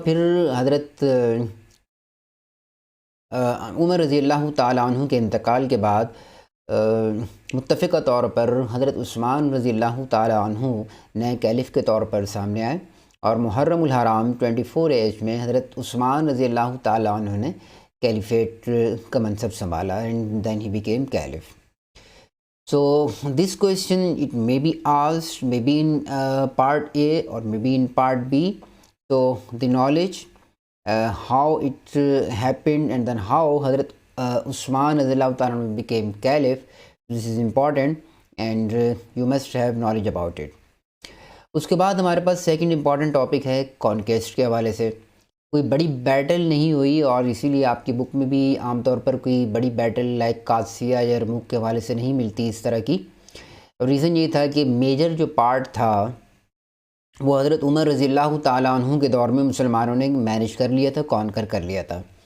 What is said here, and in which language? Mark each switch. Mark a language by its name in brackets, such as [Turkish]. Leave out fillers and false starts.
[Urdu] پھر حضرت عمر رضی اللہ تعالیٰ عنہ کے انتقال کے بعد متفقہ طور پر حضرت عثمان رضی اللہ تعالیٰ عنہ نئے کیلف کے طور پر سامنے آئے، اور محرم الحرام 24 ایج میں حضرت عثمان رضی اللہ تعالیٰ عنہ نے کیلیفیٹ کا منصب سنبھالا، [English] And then he became caliph. So this question, it may be asked maybe in part A or maybe in part B. So the knowledge how it happened and then how Hazrat Usman radiallahu ta'ala became caliph, this is important and you must have knowledge about it. [Urdu] اس کے بعد ہمارے پاس second important topic ہے کانکیسٹ کے حوالے سے. کوئی بڑی battle نہیں ہوئی، اور اسی لیے آپ کی بک میں بھی عام طور پر کوئی بڑی بیٹل لائک قادسیہ یا یرموک کے حوالے سے نہیں ملتی اس طرح کی. ریزن یہ تھا کہ میجر جو پارٹ تھا وہ حضرت عمر رضی اللہ تعالیٰ عنہ کے دور میں مسلمانوں نے مینیج کر لیا تھا، کانکر کر لیا تھا.